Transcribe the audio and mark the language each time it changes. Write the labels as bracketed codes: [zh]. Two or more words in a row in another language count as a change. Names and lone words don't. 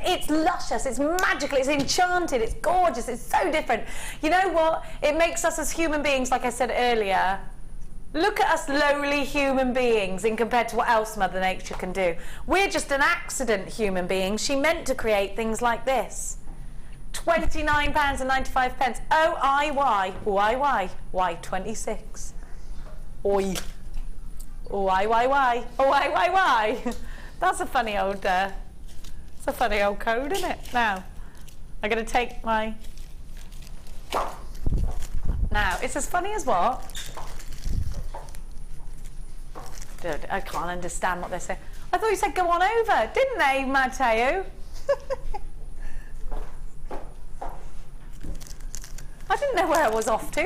[en] It's luscious, it's magical, it's enchanted, it's gorgeous, it's so different. You know what? It makes us as human beings, like I said earlier, look at us lowly human beings in compared to what else Mother Nature can do. We're just an accident human being. She meant to create things like this. £29.95. O-I-Y. Y-Y. Y26. Oi. Y-Y-Y. Y-Y-Y. That's a funny old, it's a funny old code, isn't it? Now, I'm going to take my... Now, it's as funny as what? Dude, I can't understand what they're saying. I thought you said go on over, didn't they, Matteo? I didn't know where I was off to.